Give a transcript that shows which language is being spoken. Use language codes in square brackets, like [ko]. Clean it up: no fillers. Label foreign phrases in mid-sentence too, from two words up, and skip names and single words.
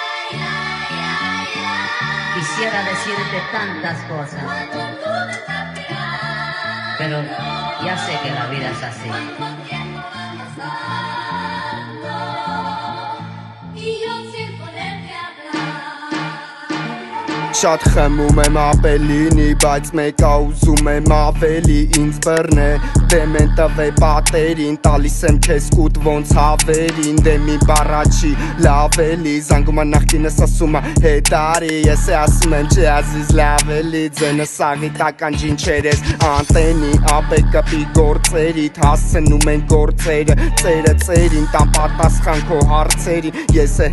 [es] Quisiera decirte tantas cosas, pero ya sé que la vida es así. [hy] Շատ խմում եմ ապելինի, բայց մեկա ուզում եմ ավելի ինձ բռնե Դեմ են տվե պատերին, տալիս եմ քեզ կուտ ոնց հավերին Դեմ մի բառաչի լավելի, զանգում նախկինս ասում հետ արի Ես է ասում եմ չէ ազիզ լավելի, ձենը սաղի տական ջինչերես Անտենի, ապե կպի գործերիդ, հասցնում են գործերը Ծերը ծերին, տան պատասխան քո հարցերի Ես է